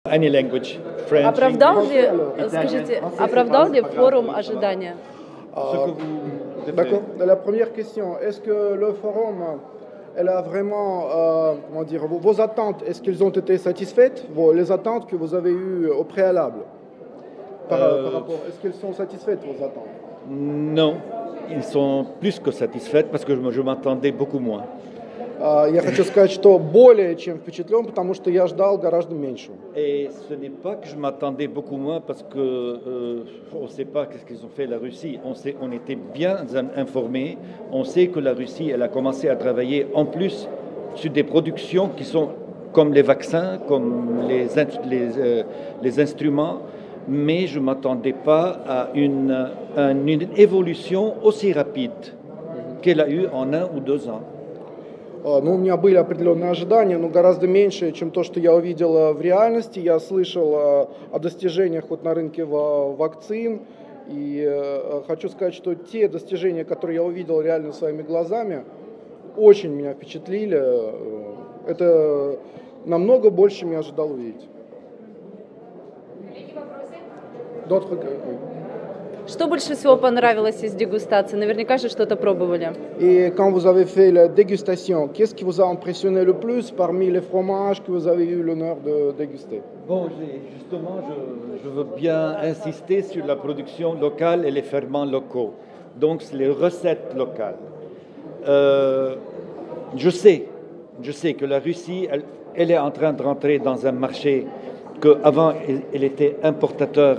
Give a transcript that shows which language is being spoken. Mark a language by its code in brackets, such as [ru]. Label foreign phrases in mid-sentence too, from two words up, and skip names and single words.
[en] Any language, French, [ru] Оправдал ли, [en] English, [ru] скажите, [en] Italian. [ru] оправдал ли форум ожидания? [fr] Ce que vous D'accord. préférez. La première question, est-ce que le forum, elle a vraiment, comment dire, vos attentes, est-ce qu'elles ont été satisfaites, les attentes que vous avez eues au préalable par rapport, est-ce qu'elles sont satisfaites, vos attentes? Non, ils sont plus que satisfaits parce que je m'attendais beaucoup moins. [ru] Я хочу сказать, что более чем впечатлен, потому что я ждал гораздо меньше. [fr] Et ce n'est pas que je m'attendais beaucoup moins parce que on ne sait pas qu'est-ce qu'ils ont fait la Russie. On était bien informés. On sait que la Russie, elle a commencé à travailler en plus sur des productions qui sont comme les vaccins, comme les instruments. Mais je ne m'attendais pas à une évolution aussi rapide qu'elle a eue en 1 ou 2 ans. [ru] Ну, у меня были определенные ожидания, но гораздо меньше, чем то, что я увидел в реальности. Я слышал о достижениях вот на рынке вакцин. И хочу сказать, что те достижения, которые я увидел реально своими глазами, очень меня впечатлили. Это намного больше, чем я ожидал увидеть. Что больше всего понравилось из дегустации? Наверняка же что-то пробовали. [fr] Et quand vous avez fait la dégustation, qu'est-ce qui vous a impressionné le plus parmi les fromages que vous avez eu l'honneur de déguster? Bon, justement, je veux bien insister sur la production locale et les ferments locaux. Donc, c'est les recettes locales. Je sais que la Russie, elle est en train de rentrer dans un marché qu'avant, elle était importateur.